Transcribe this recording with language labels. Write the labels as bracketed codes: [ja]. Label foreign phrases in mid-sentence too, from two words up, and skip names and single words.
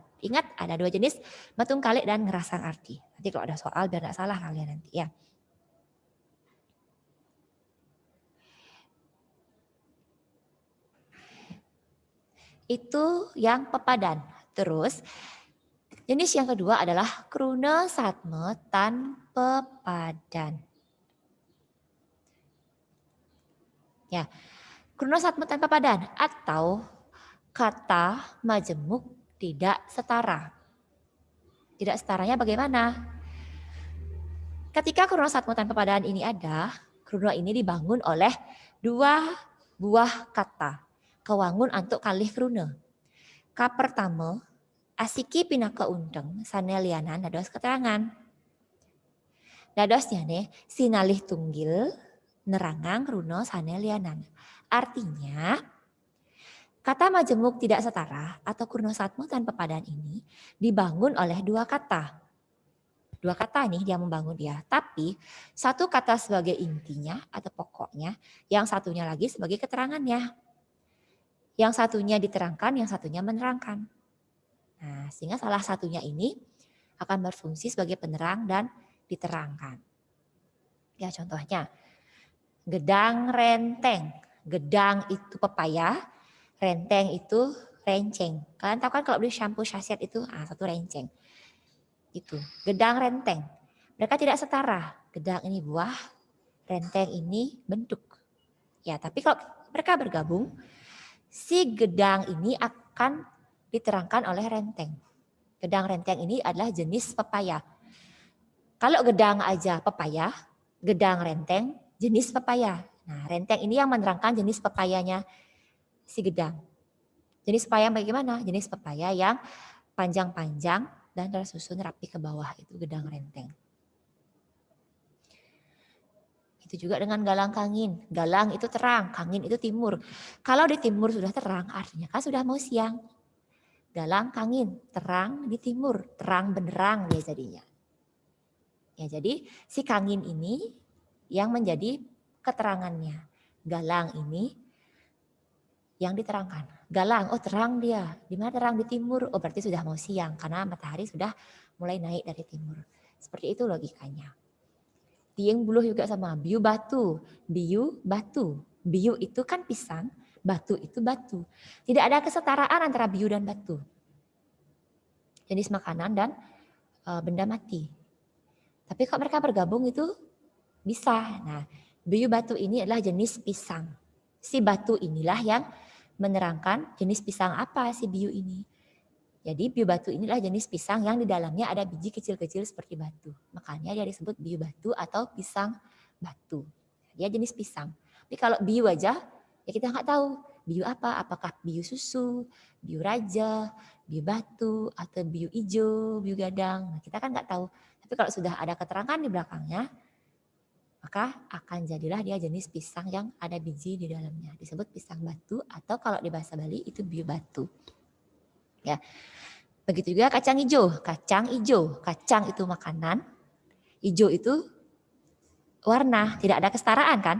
[id] Ingat ada 2 jenis, [ban] matung kalik [id] dan [ban] ngerasang arti. [id] Nanti kalau ada soal biar nggak salah kalian nanti ya. Itu yang pepadan. Terus jenis yang kedua adalah [ban] Krunasatma tan pepadan. [id] Ya, [ban] Krunasatma tan pepadan [id] atau kata majemuk tidak setara. Tidak setaranya bagaimana? Ketika [ban] Krunasatma tan pepadan [id] ini ada, kruna ini dibangun oleh 2 buah kata. [ban] Kewangun untuk kalih kruna. Ka pertama, asiki pinaka undeng sanelianan dados keterangan. Dadosnya nih sinalih tunggil nerangang kruna sanelianan. [id] Artinya kata majemuk tidak setara atau [ban] Krunasatma tan pepadan [id] ini dibangun oleh 2 kata. 2 kata nih dia membangun dia. Tapi satu kata sebagai intinya atau pokoknya, yang satunya lagi sebagai keterangannya. Yang satunya diterangkan, yang satunya menerangkan. Nah, sehingga salah satunya ini akan berfungsi sebagai penerang dan diterangkan. Ya contohnya, [ban] gedang renteng. [id] Gedang itu pepaya, renteng itu renceng. Kalian tahu kan kalau beli shampoo sachet itu satu renceng. Itu [ban] gedang renteng. [id] Mereka tidak setara. Gedang ini buah, renteng ini bentuk. Ya, tapi kalau mereka bergabung, si gedang ini akan diterangkan oleh renteng. [ban] Gedang renteng [id] ini adalah jenis pepaya. Kalau gedang aja pepaya, [ban] gedang renteng [id] jenis pepaya. Nah, renteng ini yang menerangkan jenis pepayanya si gedang. Jenis pepaya bagaimana? Jenis pepaya yang panjang-panjang dan tersusun rapi ke bawah, itu [ban] gedang renteng. [id] Itu juga dengan [ban] galang kangin. [id] Galang itu terang, kangin itu timur. Kalau di timur sudah terang, artinya kan sudah mau siang. [ban] Galang kangin, [id] terang di timur, terang benderang dia jadinya. Ya, jadi si kangin ini yang menjadi keterangannya. Galang ini yang diterangkan. Galang, oh terang dia. Di mana terang? Di timur. Oh berarti sudah mau siang karena matahari sudah mulai naik dari timur. Seperti itu logikanya. [ban] Tieng buluh [id] juga sama, [ban] biu batu, biu batu. [id] Biu itu kan pisang, batu itu batu. Tidak ada kesetaraan antara biu dan batu. Jenis makanan dan benda mati. Tapi kalau mereka bergabung itu bisa. Nah, [ban] biu batu [id] ini adalah jenis pisang. Si batu inilah yang menerangkan jenis pisang apa si biu ini. Jadi [ban] biu batu [id] inilah jenis pisang yang di dalamnya ada biji kecil-kecil seperti batu. Makanya dia disebut [ban] biu batu [id] atau pisang batu. Dia jenis pisang. Tapi kalau biu aja, ya kita nggak tahu biu apa. Apakah [ban] biu susu, biu raja, biu batu, [id] atau [ban] biu ijo, biu gadang. [id] Nah, kita kan nggak tahu. Tapi kalau sudah ada keterangan di belakangnya, maka akan jadilah dia jenis pisang yang ada biji di dalamnya. Disebut pisang batu atau kalau di bahasa Bali itu [ban] biu batu. [id] Ya. Begitu juga kacang hijau. Kacang hijau, kacang itu makanan, hijau itu warna, tidak ada kesetaraan kan?